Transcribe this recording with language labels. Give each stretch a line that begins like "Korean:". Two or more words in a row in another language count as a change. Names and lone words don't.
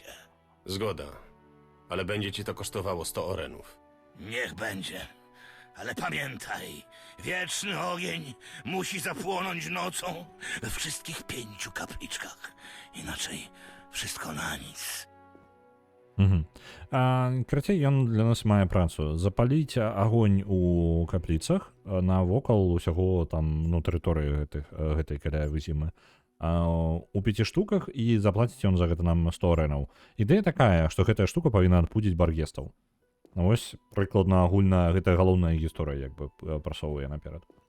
Polish: Zgoda, ale będzie ci to kosztowało 100 orenów. Niech będzie, ale pamiętaj, wieczny ogień musi zapłonąć nocą we wszystkich 5 kapliczkach. Inaczej wszystko na nic.
Belarusian: Крацей, ён для нас мае працу. Запаліць агонь у капліцах навокал усяго там, ну, тэрыторыі гэтай каля вызімы. У 5 штуках і заплаціць ён за гэта нам 100 оренаў. Ідэя такая, што гэтая штука павінна адпудзіць баргестаў. Вось прыкладна агульна гэта галоўная гісторыя, як бы прасоўвае наперад.